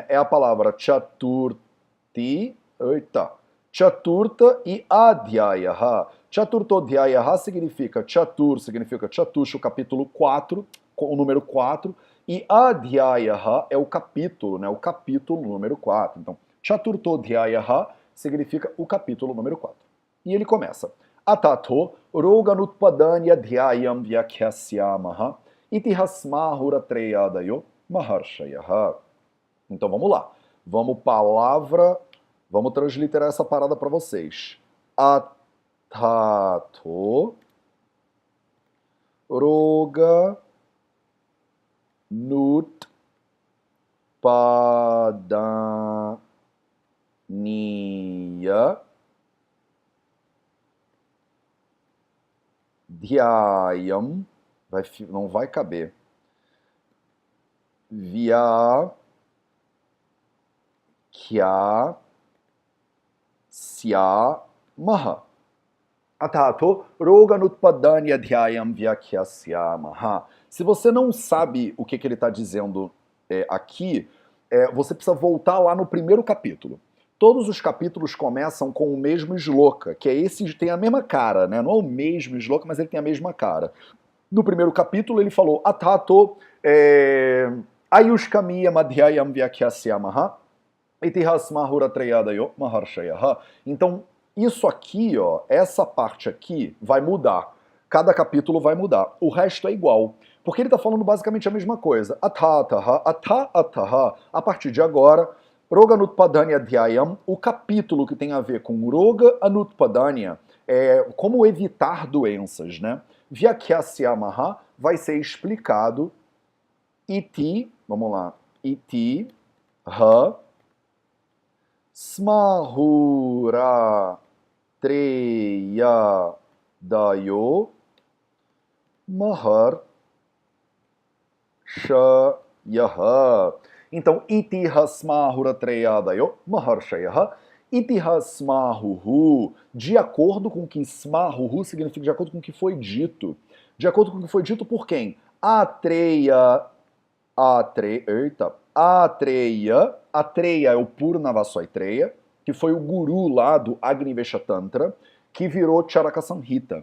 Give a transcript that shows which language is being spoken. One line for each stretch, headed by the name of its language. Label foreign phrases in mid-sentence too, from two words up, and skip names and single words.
Portuguese: É a palavra Chaturti, Chaturta e Adhyayaha. Chaturtodhyayaha significa Chatur, significa Chatusha, o capítulo 4, o número 4, e Adhyayaha é o capítulo, né? O capítulo número 4. Então, Chaturtodhyayaha significa o capítulo número 4. E ele começa.
Sanskrit: Atato roganutpadanya dhyayam vyakyasyamaha itihasmahura treyadayo Maharshayah.
Portuguese: Então vamos lá. Vamos transliterar essa parada para vocês.
Sanskrit: Atato roga nut padaniya dhyayam,
Portuguese: não vai caber.
Sanskrit: Vya kya sya maha. Atato roga nutpadani adhyayam vyakyasya maha.
Portuguese: Se você não sabe o que ele está dizendo aqui, você precisa voltar lá no primeiro capítulo. Todos os capítulos começam com o mesmo shloka, que é esse, tem a mesma cara, né? Não é o mesmo shloka, mas ele tem a mesma cara. No primeiro capítulo ele falou
Sanskrit: Atato ayushkamiya madhyayam vyakyasya maha itihasmahura treyadayo maharshayah.
Portuguese: Então, isso aqui, ó, essa parte aqui vai mudar. Cada capítulo vai mudar. O resto é igual. Porque ele está falando basicamente a mesma coisa.
Sanskrit: Atataha, ataha.
Portuguese: A partir de agora,
Sanskrit: Roga Anutpadanya Adhyayam,
Portuguese: o capítulo que tem a ver com
Sanskrit: Roga Anutpadanya,
Portuguese: como evitar doenças, né?
Sanskrit: Vyakyasya Maha
Portuguese: vai ser explicado. Iti, vamos lá.
Sanskrit: Iti, ha, smahura treya dayo mahar shayaha. Então, itihasmahura treya dayo mahar shayaha. Itihasmahuhu,
Portuguese: de acordo com que smahuhu significa de acordo com o que foi dito. De acordo com o que foi dito por quem? Atreya é o Purnavaswaitreya, que foi o guru lá do Agnivesha Tantra, que virou Charaka Samhita.